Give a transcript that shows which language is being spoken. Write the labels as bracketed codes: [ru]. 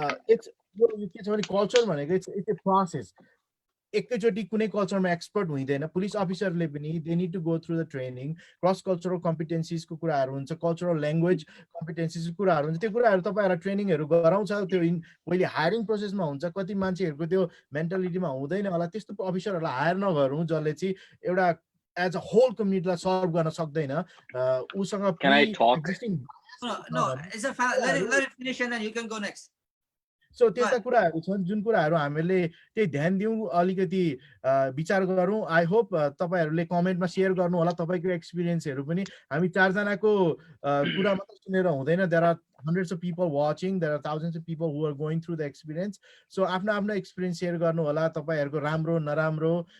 [ne] It's के छ भने कल्चर भनेको इट्स ए प्रोसेस एकैचोटी कुनै कल्चरमा एक्सपर्ट हुँदैन पुलिस अफिसरले पनि [en] they need to go through the training [ne] cross cultural कम्पिटेन्सीज को कुराहरु हुन्छ कल्चरल ल्याङ्ग्वेज कम्पिटेन्सीज को कुराहरु हुन्छ त्यो कुराहरु तपाईहरुलाई ट्रेनिङहरु गराउँछ त्यो पहिले हायरिङ प्रोसेसमा हुन्छ कति मान्छेहरुको त्यो मेन्टालिटीमा हुँदैन होला त्यस्तो अफिसरहरुलाई हायर नगरौं जसले चाहिँ एउटा [en] as a whole community [ne] लाई सर्भ गर्न सक्दैन उसँग [en] Can I talk? No, it's a let it finish and then you can go next. [ne] So त्यस्ता कुराहरु छन् जुन कुराहरु हामीले त्यही ध्यान दिउँ अलिकति विचार गरौँ [en] I hope [ne] तपाईहरुले कमेन्टमा शेयर गर्नु होला तपाईको एक्सपीरियन्सहरु पनि हामी चार जनाको कुरा मात्र सुनेर हुँदैन [en] there are hundreds of people watching there are thousands of people who are going through the experience so [ne] आफ्नो एक्सपीरियन्स शेयर गर्नु होला तपाईहरुको राम्रो नराम्रो